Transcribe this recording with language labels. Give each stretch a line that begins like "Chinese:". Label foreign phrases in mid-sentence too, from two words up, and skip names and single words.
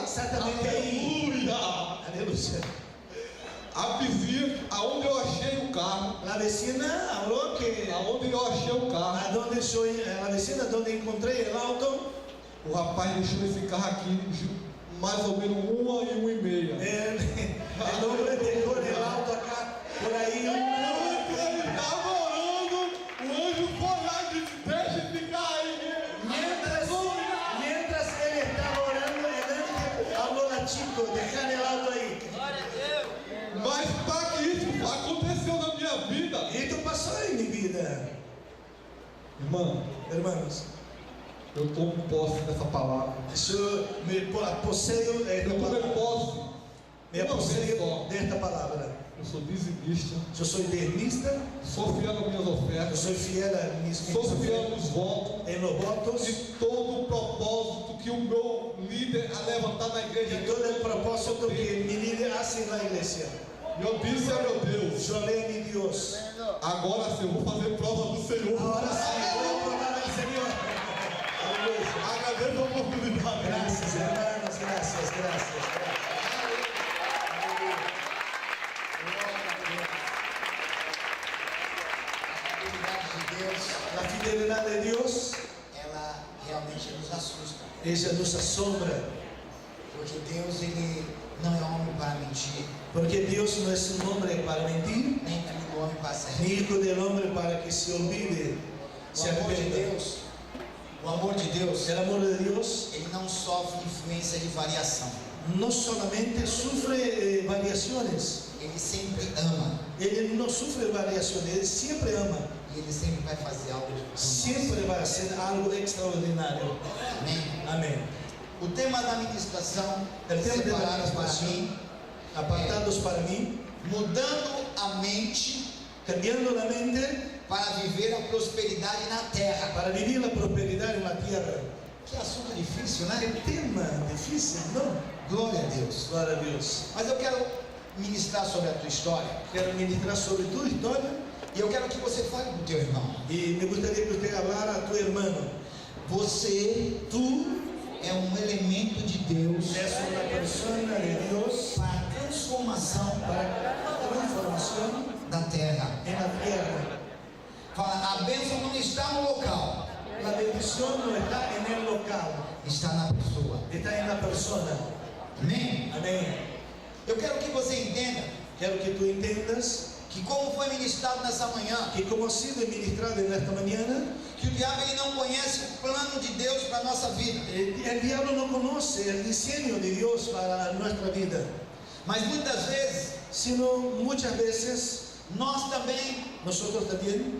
Portuguese: exatamente aí, aleluia, a vizinha, aonde eu achei o carro, a vecina falou que aonde eu achei o carro, a vecina onde encontrei o auto, o rapaz deixou esse carro aqui mais ou menos 1h30.
Spanish: el hombre dejó el auto acá, por ahí.
Portuguese: Ele estava orando, o anjo foi lá e disse: deixa esse carro aí.
Spanish: Mientras él estaba orando, el ángel habló a chico, dejar el auto ahí.
Portuguese: Mas para que isso aconteceu na minha vida,
Spanish: Y esto pasó en mi vida,
Portuguese: irmã,
Spanish: hermanos.
Portuguese: eu tomo posse dessa palavra.
Spanish: Yo me poseo de esta
Portuguese: Eu tomei
Spanish: palabra.
Portuguese: posse.
Spanish: Me
Portuguese: Uma vez
Spanish: poseo
Portuguese: só.
Spanish: de esta palabra.
Portuguese: Eu sou dizimista,
Spanish: Yo soy diezmista,
Portuguese: sou fiel nas minhas
Spanish: yo
Portuguese: ofertas,
Spanish: soy fiel a mis
Portuguese: sou fiel nos votos.
Spanish: en los votos
Portuguese: E todo o propósito que o meu líder a levantar na igreja,
Spanish: y todo el propósito que mi líder hace en la iglesia.
Portuguese: eu disse a meu Deus:
Spanish: Yo le a mi Dios.
Portuguese: agora sim eu vou fazer prova do Senhor.
Spanish: Ahora sí, voy a probar al Señor. Aleluya.
Portuguese: Agradeço a oportunidade.
Spanish: Gracias, hermanos, gracias.
Portuguese: A fidelidade de Deus,
Spanish: La fidelidad de Dios,
Portuguese: ela realmente nos assusta.
Spanish: ella nos asombra.
Portuguese: Porque Deus, ele não é homem para mentir,
Spanish: Porque Dios no es un hombre para mentir,
Portuguese: nem filho do homem para se
Spanish: ni
Portuguese: arrepender.
Spanish: hijo del hombre para que se olvide,
Portuguese: O se amor de arrependa. Deus, o amor de Deus,
Spanish: El amor de Dios
Portuguese: ele não sofre influência de variação.
Spanish: no solamente sufre variaciones,
Portuguese: Ele sempre ama.
Spanish: Él no sufre variaciones, Él siempre ama,
Portuguese: E ele sempre vai fazer algo por nós.
Spanish: siempre va a hacer algo extraordinario.
Portuguese: Amém?
Spanish: Amén.
Portuguese: O tema da ministração,
Spanish: El tema de la
Portuguese: separados para
Spanish: administración,
Portuguese: mim,
Spanish: apartados para mí,
Portuguese: mudando a mente
Spanish: cambiando la mente
Portuguese: para viver a prosperidade na terra.
Spanish: para vivir la prosperidad en la tierra.
Portuguese: Que assunto difícil,
Spanish: Qué
Portuguese: né?
Spanish: tema difícil, ¿no?
Portuguese: Glória a Deus.
Spanish: Gloria a Dios.
Portuguese: Mas eu quero ministrar sobre a tua história.
Spanish: Quiero ministrar sobre tu historia
Portuguese: E eu quero que você fale com o teu irmão.
Spanish: y me gustaría que usted hablara a tu hermano.
Portuguese: Você,
Spanish: Tú
Portuguese: é um elemento de Deus
Spanish: es una persona de Dios
Portuguese: para a transformação
Spanish: para transformación
Portuguese: da terra.
Spanish: en la tierra.
Portuguese: Fala, a bênção não está no local,
Spanish: La bendición no está en el local,
Portuguese: está na pessoa.
Spanish: está en la persona.
Portuguese: Amém?
Spanish: Amén.
Portuguese: Eu quero que você entenda
Spanish: Quiero que tú entiendas
Portuguese: que como foi ministrado nessa manhã,
Spanish: que como ha sido ministrado en esta mañana,
Portuguese: que o diabo ele não conhece o plano de Deus para a nossa vida.
Spanish: el diablo no conoce el diseño de Dios para nuestra vida,
Portuguese: Mas muitas vezes,
Spanish: sino muchas veces
Portuguese: nós também
Spanish: nosotros también